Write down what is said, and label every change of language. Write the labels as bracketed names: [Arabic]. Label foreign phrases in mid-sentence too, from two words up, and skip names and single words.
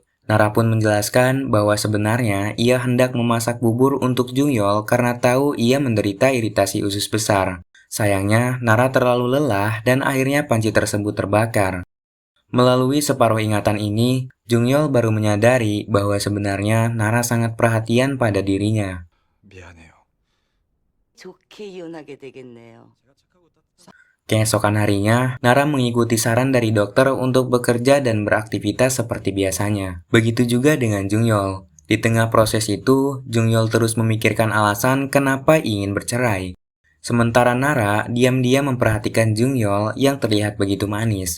[Indonesian] Nara pun menjelaskan bahwa sebenarnya ia hendak memasak bubur untuk Jungyol karena tahu ia menderita iritasi usus besar. Sayangnya, Nara terlalu lelah dan akhirnya panci tersebut terbakar. Melalui separuh ingatan ini, Jungyol baru menyadari bahwa sebenarnya Nara sangat perhatian pada dirinya. [Korean] 미안해요. 좋게 이혼하게 되겠네요. [Indonesian] Keesokan harinya, Nara mengikuti saran dari dokter untuk bekerja dan beraktivitas seperti biasanya. Begitu juga dengan Jungyol. Di tengah proses itu, Jungyol terus memikirkan alasan kenapa ingin bercerai. Sementara Nara diam-diam memperhatikan Jungyol yang terlihat begitu manis.